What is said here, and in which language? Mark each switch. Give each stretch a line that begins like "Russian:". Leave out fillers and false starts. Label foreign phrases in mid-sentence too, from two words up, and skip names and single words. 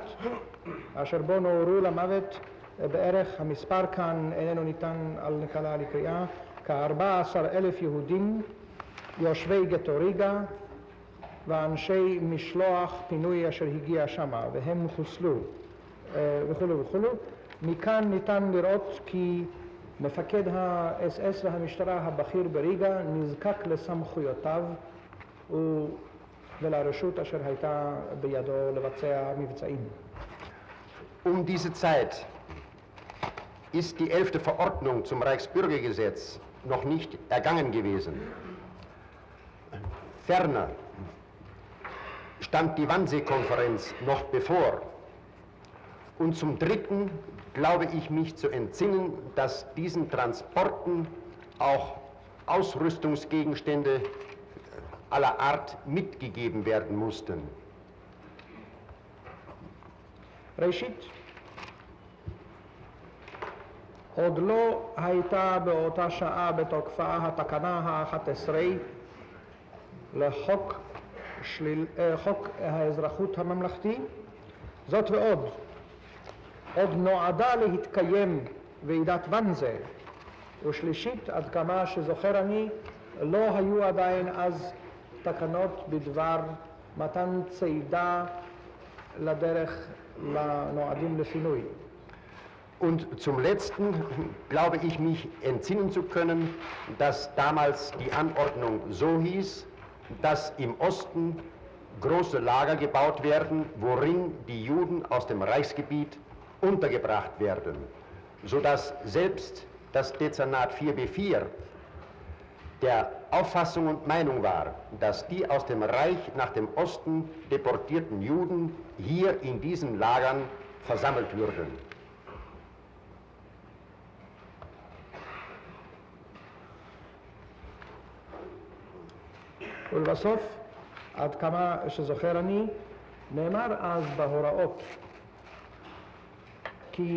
Hebrew: אשר בו נורו למוות בערך המספר כאן איננו ניתן על נקלה לקריאה כ-14,000 יהודים יושבי גטו ריגה ואנשי משלוח פינוי אשר הגיע שמה והם חוסלו וכולו וכולו. מכאן ניתן לראות כי מפקד האס-אס והמשטרה הבכיר בריגה נזקק לסמכויותיו ולרשות אשר הייתה בידו לבצע מבצעים.
German: Diese Zeit ist die 11. Verordnung zum Reichsbürgergesetz noch nicht ergangen gewesen. Ferner stand die Wannsee-Konferenz noch bevor. Und zum Dritten glaube ich mich zu entsinnen, dass diesen Transporten auch Ausrüstungsgegenstände aller Art mitgegeben werden mussten.
Hebrew: ראשית, עוד לא הייתה באותה שעה בתוקפה התקנה ה-11 לחוק האזרחות הממלכתי. זאת ועוד, עוד נועדה להתקיים ועידת ואנזה. ושלישית, עד כמה שזוכר אני, לא היו עדיין אז תקנות בדבר מתן צידה לדרך לנועדים לפינוי.
German: Und zum Letzten glaube ich mich entsinnen zu können, dass damals die Anordnung so hieß, dass im Osten große Lager gebaut werden, worin die Juden aus dem Reichsgebiet untergebracht werden, sodass selbst das Dezernat 4b4 der Auffassung und Meinung war, dass die aus dem Reich nach dem Osten deportierten Juden hier in diesen Lagern versammelt würden.
Hebrew: ולבסוף, עד כמה שזוכר אני, נאמר אז בהוראות כי